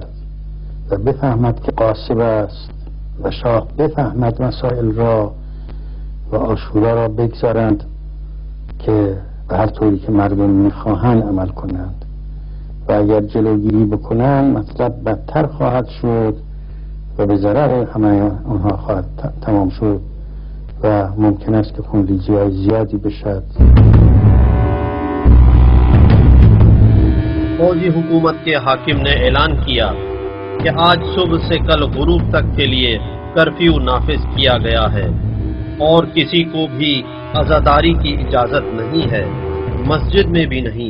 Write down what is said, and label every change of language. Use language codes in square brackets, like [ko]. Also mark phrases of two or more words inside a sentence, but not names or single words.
[fa] و بفهمد که قاصب است و شاه بفهمد مسائل را و عاشورا را بگذارند که به هر طوری که مردم میخواهند عمل کنند و اگر جلوگیری بکنند مطلب بدتر خواهد شد و به ضرر همه آنها خواهد تمام شد و ممکن است که خونریزی های زیادی بشد۔ [ur] فوجی حکومت کے حاکم نے اعلان کیا کہ آج صبح سے کل غروب تک کے لیے کرفیو نافذ کیا گیا ہے اور کسی کو بھی عزاداری کی اجازت نہیں ہے، مسجد میں بھی نہیں۔